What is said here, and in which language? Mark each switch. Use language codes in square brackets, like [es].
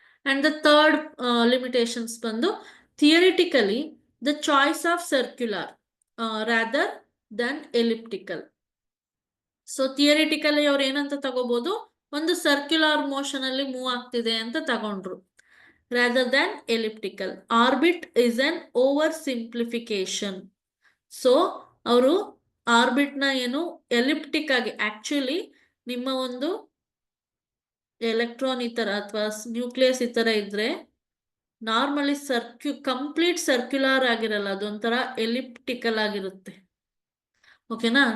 [en] And the third limitations ಬಂದು theoretically the choice of circular rather than elliptical. [kn] So theoretically ಅವ್ರು ಏನಂತ ತಗೋಬಹುದು, ಒಂದು ಸರ್ಕ್ಯುಲರ್ ಮೋಷನ್ ಅಲ್ಲಿ ಮೂವ್ ಆಗ್ತಿದೆ ಅಂತ ತಗೊಂಡ್ರು, [en] rather than elliptical. Orbit is an oversimplification. [kn] So ಅವರು ಆರ್ಬಿಟ್ ನ ಏನು ಎಲಿಪ್ಟಿಕ್ ಆಗಿ, ಆಕ್ಚುಲಿ ನಿಮ್ಮ ಒಂದು ಎಲೆಕ್ಟ್ರಾನ್ ಈ ತರ ಅಥವಾ ನ್ಯೂಕ್ಲಿಯಸ್ ಈ ತರ ಇದ್ರೆ ನಾರ್ಮಲಿ ಕಂಪ್ಲೀಟ್ ಸರ್ಕ್ಯುಲರ್ ಆಗಿರಲ್ಲ, ಅದೊಂಥರ ಎಲಿಪ್ಟಿಕಲ್ ಆಗಿರುತ್ತೆ. ಓಕೆನಾ?